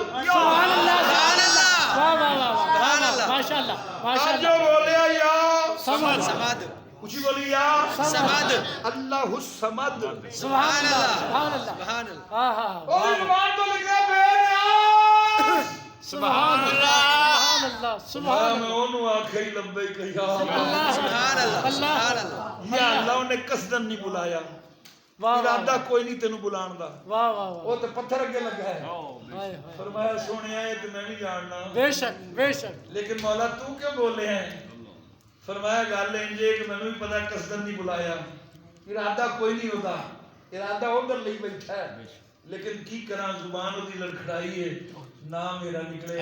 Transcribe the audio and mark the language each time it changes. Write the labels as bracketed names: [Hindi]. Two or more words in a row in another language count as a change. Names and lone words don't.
[Arabic] سبحان الله سبحان الله [Punjabi] ਵਾਹ ਵਾਹ ਵਾਹ [Arabic] سبحان الله ما شاء الله [Punjabi] ਅੱਜ [Arabic] ਮਾਸ਼ਾਅੱਲਾ [Punjabi] ਬੋਲਿਆ ਯਾ ਸਮਦ ਉੱਚੀ ਬੋਲੀ ਯਾ ਸਮਦ [Arabic] الله الصمد سبحان الله سبحان الله سبحان الله [Punjabi] ہاں ہاں ਉਹਦੀ ਜ਼ੁਬਾਨ ਤੋਂ ਨਿਕਲਿਆ ਬੇਨਿਆਜ਼ [Arabic] سبحان اللہ اللہ سبحان [Punjabi] میں ਉਹਨੂੰ ਆਖਿਆ ਹੀ [Arabic] لبيك يا اللہ سبحان الله اللہ سبحان الله یا اللہ [Punjabi] ਉਹਨੇ ਕਸਦਨ ਨਹੀਂ ਬੁਲਾਇਆ واہ ਇਰਾਦਾ ਕੋਈ ਨਹੀਂ ਤੈਨੂੰ ਬੁਲਾਉਣ ਦਾ واہ واہ ਉਹ ਤੇ ਪੱਥਰ ਅੱਗੇ ਲੱਗਾ ਹੈ واہ فرمایا سونیا یہ تو میں بھی جاننا بے شک بے شک لیکن مولا تو کیوں بولے ہیں فرمایا گل انجے کہ میں بھی پتا قصدن نہیں بلایا ارادہ کوئی نہیں ہوتا ارادہ ادھر لئی بیٹھا ہے لیکن کی کرا زبان دی لڑکھڑائی ہے نام میرا نکلے